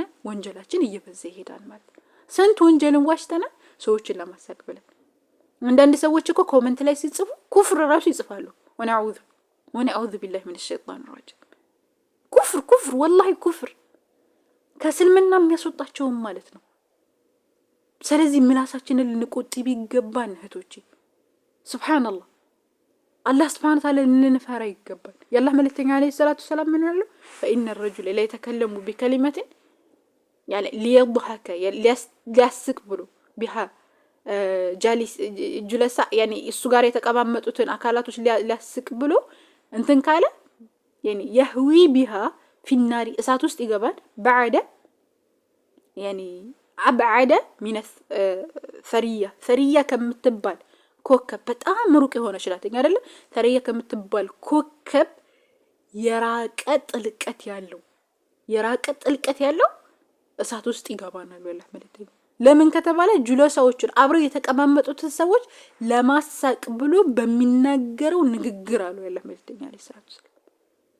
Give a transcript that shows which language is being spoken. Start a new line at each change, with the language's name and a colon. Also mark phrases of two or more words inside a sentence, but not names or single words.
Amharic: ወንጀላችን እየበዛ ይሄዳል ማለት ነው። ስንት ወንጀልን ዋሽተናል ሰዎችን ለማሳቅ ብለን። አንዳንድ ሰዎች እኮ ኮሜንት ላይ ሲጽፉ ኩፍር ራሱ ይጽፋሉ።
Arabic: ونعوذ بالله من الشيطان الرجيم።
Amharic: ኩፍር ወላሂ ኩፍር ከስልምና የሚያስወጣቸው ማለት ነው። ስለዚህ ምላሳችንን ልንቆጥብ ይገባል እህቶቼ።
Arabic: سبحان الله الله سبحانه وتعالى
Amharic: ልንፈራ ይገባል። የአላህ መልእክተኛ
Arabic: عليه الصلاة السلام
Amharic: ምን ያለው?
Arabic: فإن الرجل لا يتكلم بكلمة يعني ليضحك
Amharic: ሊያስቅ ብሎ
Arabic: بها جالس جلساء يعني
Amharic: እሱ ጋር የተቀማመጡትን አካላቶች ሊያስቅ ብሎ እንትን ካለ
Arabic: يعني يهوي بها في النار
Amharic: እሳት ውስጥ ይገባል።
Arabic: بعد يعني أبعد من ثريا
Amharic: ከምትባል ኮከብ በጣም ሩቅ የሆነ ሽላተኛ አይደለ? ثريا ከምትባል ኮከብ የራቀ ጥልቀት ያለው እሳት ውስጥ ይገባናል ወላሂ ማለት ነው። ለምን ከተባለ ጁለሳዎችን አብረው የተቀማመጡትን ሰዎች ለማሳቅ ብሎ በሚናገረው ንግግር አለው ወላሂ ማለት